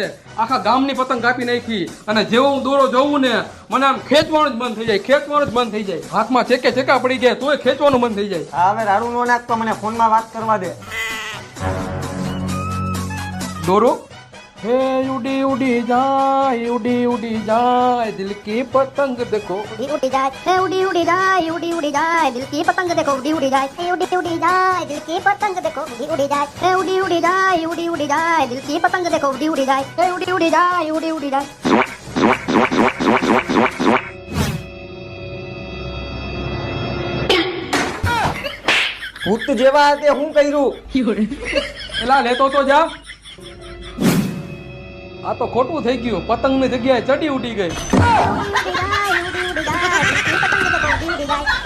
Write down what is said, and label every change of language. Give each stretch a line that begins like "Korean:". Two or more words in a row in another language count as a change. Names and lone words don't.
Gujarati: આખા ગામની પતંગ કાપી નાખી અને જેવો હું દોરો જોઉં ને મને આમ ખેંચવાનું જ બંધ થઈ જાય, ખેંચવાનું જ બંધ થઈ જાય. હાથમાં ચેકા પડી ગયા તોય ખેંચવાનું બંધ થઈ જાય. હા, હવે રાડું નો નાખતો, મને ફોનમાં વાત કરવા દે.
Hindi: डोरो हे उड़ी उड़ी जाए दिल की पतंग देखो. उड़ी जाए है उड़ी उड़ी जाए दिल की पतंग देखो उड़ी जाए है उड़ी जाए दिल की पतंग देखो उड़ी जाए है उड़ी जाए दिल की पतंग देखो उड़ी जाए है उड़ी जाए
Gujarati: ભૂત જેવા તે હું કર્યું? એલા લેતો તો જા. આ તો ખોટું થઈ ગયું, પતંગની જગ્યાએ ચડી ઉડી ગઈ.
Hindi: उड़ी जाए दिल की पतंग देखो उड़ी जाए